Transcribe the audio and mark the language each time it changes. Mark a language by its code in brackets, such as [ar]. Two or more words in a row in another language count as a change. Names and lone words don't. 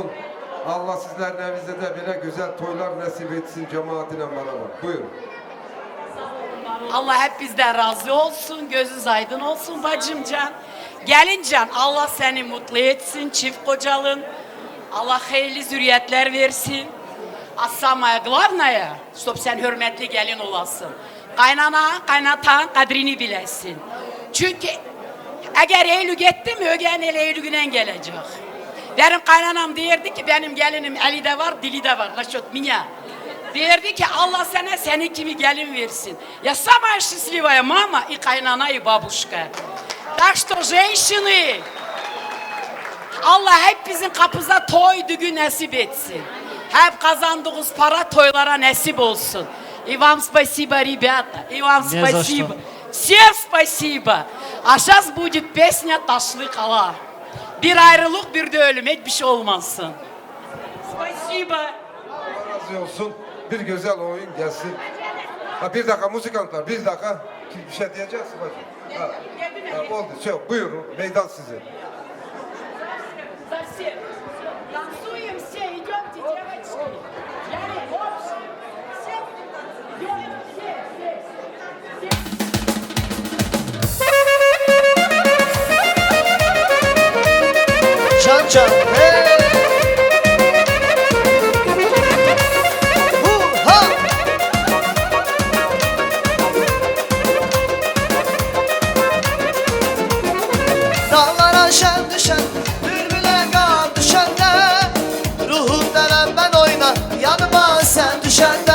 [tr] Allah sizlerin evinizde de böyle güzel toylar nasip etsin cemaatine beraber. Buyurun. Allah hep bizden razı olsun, gözünüz aydın olsun bacımcan. Gelincan Allah seni mutlu etsin, çift kocalın. Allah hayırlı zürriyetler versin. [ru] А самое главное, чтоб [tr] sen hürmetli gelin olasın. Kaynana, kaynatan kadrini bilesin. Çünkü eğer eylül gitti mi ögen el eylülünden gelecek. Benim kaynanam derdi ki benim gelinim eli de var, dili de var. [ru] Насчет меня. [tr] Derdi ki Allah sana senin kimi gelin versin. [ru] Я самая счастливая мама и kaynana и бабушка. Так что женщины, [tr] Allah hep bizim kapımıza toy düğün nasip etsin. Hep kazandığımız para toylara nasip olsun. [ru] И вам спасибо, ребята. И вам Не за спасибо. что. Всем спасибо. А сейчас будет песня Taşlı Kala. [tr] Bir ayrılık bir de ölüm. Hiçbir şey olmasın. [ru] Спасибо. [tr] Allah razı olsun. Bir güzel oyun gelsin. Ha, bir dakika müzikantlar, bir dakika. Bir şey diyeceksin bacım. Ha, oldu. Buyurun. Meydan sizin. [ru] За всех. Танцуем все, идемте, девочки. Я не больше. Все, идем, все, [tr] Can can hey. Ha. Dağlara şen düşen bülbüle kar düşende ruhumdan ben oyna yanıma sen düşende